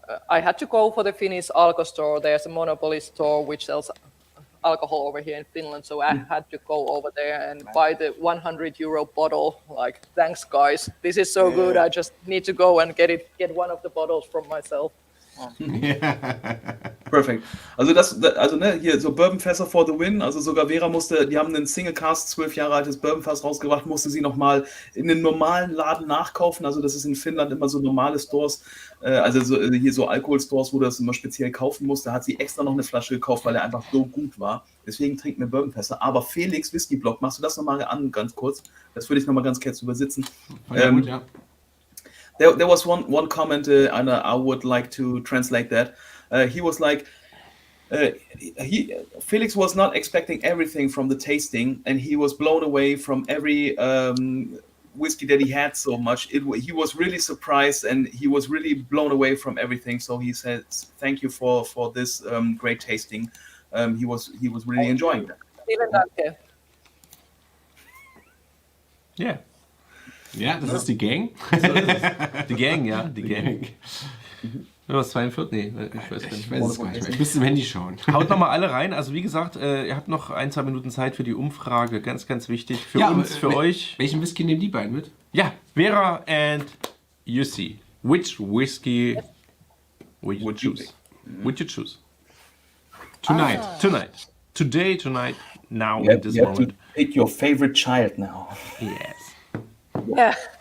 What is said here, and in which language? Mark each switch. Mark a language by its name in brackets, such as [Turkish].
[English] I had to go for the Finnish Alko store. There's a monopoly store which sells alcohol over here in Finland, so I had to go over there and buy the 100 euro bottle. Like, thanks guys, this is so good. I just need to go and get one of the bottles from myself. [German] Perfekt. Also hier so Bourbonfässer [English] for the win. [German] Also sogar Veera die haben einen Single Cask 12 Jahre altes Bourbonfass rausgebracht, musste sie nochmal in einen normalen Laden nachkaufen. Also das ist in Finnland immer so normale Stores, hier so Alkoholstores, wo du das immer speziell kaufen musst. Da hat sie extra noch eine Flasche gekauft, weil er einfach so gut war. Deswegen trinken wir Bourbonfässer. Aber Felix Whisky Blog, machst du das nochmal an, ganz kurz? Das würde ich nochmal ganz kurz übersitzen. Gut, ja. [English] There was one comment, and I would like to translate that. He was like, Felix was not expecting everything from the tasting, and he was blown away from every whiskey that he had so much. He was really surprised, and he was really blown away from everything. So he says, "Thank you for this great tasting." He was really enjoying that. [German] Vielen Dank. [English] Yeah. [German] Ja, das ist die Gang. Die Gang, ja, die Gang. Was, 42? Nee, ich weiß Ich nicht. weiß es gar nicht mehr. Ich müsste im Handy schauen. Haut nochmal alle rein. Also wie gesagt, ihr habt noch 1-2 Minuten Zeit für die Umfrage. Ganz, ganz wichtig. Für uns, für euch. Welchen Whisky nehmen die beiden mit? [English] Ja, Veera and Jussi. Which whiskey would you choose? Would you choose? Tonight. Tonight. Today, tonight, now, You in have, this you have to moment. pick your favorite child now. Yes. Yeah.